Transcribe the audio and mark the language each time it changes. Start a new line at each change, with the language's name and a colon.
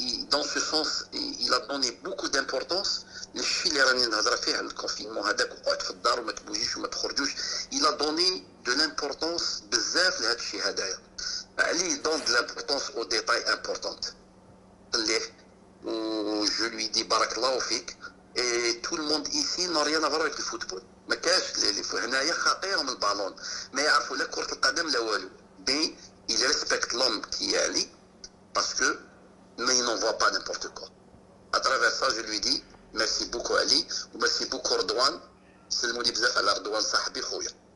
French: Dans ce sens, il a donné beaucoup d'importance.
Arabic: للشيء اللي راني نهضر فيه على الكونفينمون هذاك, وقعد في الدار وما تبوجيش وما تخرجوش.
French: Il a donné de l'importance
Arabic: بزاف لهذا الشيء هذايا.
French: علي donne de l'importance aux détails importants. Où je lui dis
Arabic: بارك الله فيك.
French: Et tout le monde ici n'a rien à voir avec le football.
Arabic: ما كاش هنايا خاطيهم البالون, ما يعرفوا لا كرة القدم لا والو.
French: Mais il respecte l'homme qui est Ali parce que mais il n'envoie pas n'importe quoi. À travers ça, je lui dis merci beaucoup Ali ou merci beaucoup Redouane.
Arabic: سلموا لي بزاف على رضوان صاحبي خويا.